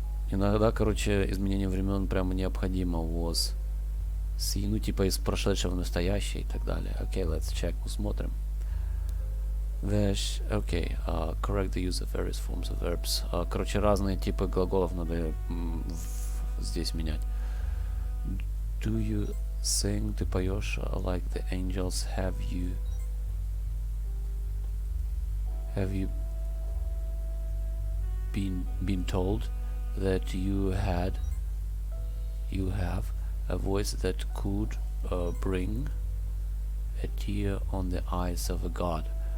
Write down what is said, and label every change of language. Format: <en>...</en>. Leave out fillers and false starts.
<ru>Иногда, короче, изменение времен прямо необходимо.</ru> <en>Was see,</en> <ru>ну типа из прошедшего в настоящее и так далее.</ru> <en>Окей, let's check,</en> <ru>посмотрим.</ru> <en>Окей, correct the use of various forms of verbs.</en> <ru>Короче, разные типы глаголов надо здесь менять.</ru> <en>Do you sing,</en> <ru>ты поешь</ru> <en>like the angels? Have you been told that you have a voice that could bring a tear on the eyes of a god?</en>